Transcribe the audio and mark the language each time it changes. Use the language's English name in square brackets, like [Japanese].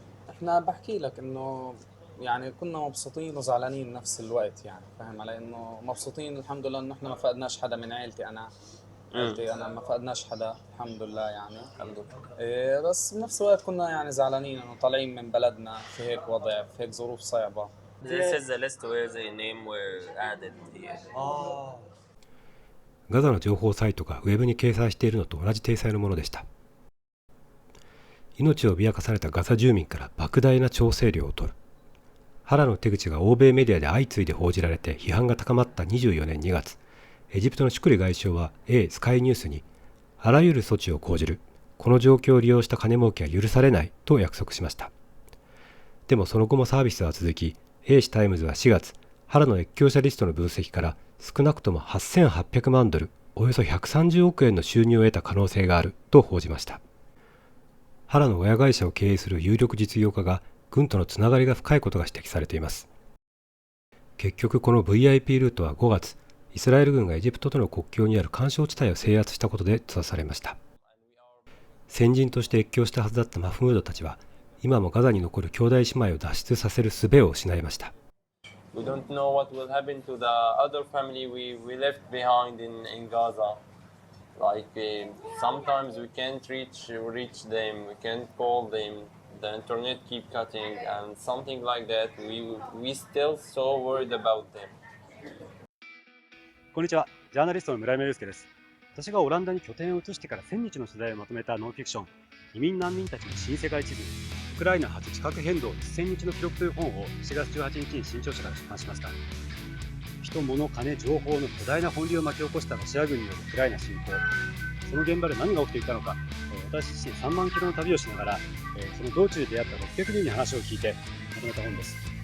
[Arabic] احنا بحكي لك انه يعني كنا مبسوطين وزعلانين بنفس الوقت، يعني فاهم علي؟ انه مبسوطين الحمد لله انه احنا ما فقدناش حدا من عيلتي. انا ما فقدناش حدا الحمد لله يعني. الحمد لله. بس بنفس الوقت كنا يعني زعلانين انه طالعين من بلدنا في هيك وضع، في هيك ظروف صعبة. [English] This is the list where the name were added here. [Japanese] ガザの情報サイトがウェブに掲載しているのと同じ体裁のものでした。命を脅かされたガザ住民から莫大な調整料を取る。ハラの手口が欧米メディアで相次いで報じられて批判が高まった24年2月、エジプトのシュクリ外相はスカイニュースに、あらゆる措置を講じる。この状況を利用した金儲けは許されないと約束しました。でもその後もサービスは続き、英紙タイムズは4月、ハラの越境者リストの分析から少なくとも8800万ドル、およそ130億円の収入を得た可能性があると報じました。ハラの親会社を経営する有力実業家が軍とのつながりが深いことが指摘されています。結局この VIP ルートは5月、イスラエル軍がエジプトとの国境にある緩衝地帯を制圧したことで閉ざされました。先人として越境したはずだったマフムードたちは、今もガザに残る兄弟姉妹を脱出させる術を失いました。 [English] We don't know what will happen to the other family we left behind in Gaza. Like sometimes we can't reach them, we can't call them, the internet keep cutting and something like that. We still so worried about them. [Japanese] こんにちは、ジャーナリストの村山祐介です。私がオランダに拠点を移してから1000日の取材をまとめたノンフィクション、移民難民たちの新世界地図、ウクライナ初地殻変動1000日の記録という本を7月18日に新潮社から出版しました。人、物、金、情報の巨大な本流を巻き起こしたロシア軍によるウクライナ侵攻、その現場で何が起きていたのか、私自身3万キロの旅をしながら、その道中で出会った600人に話を聞いてまとめた本です。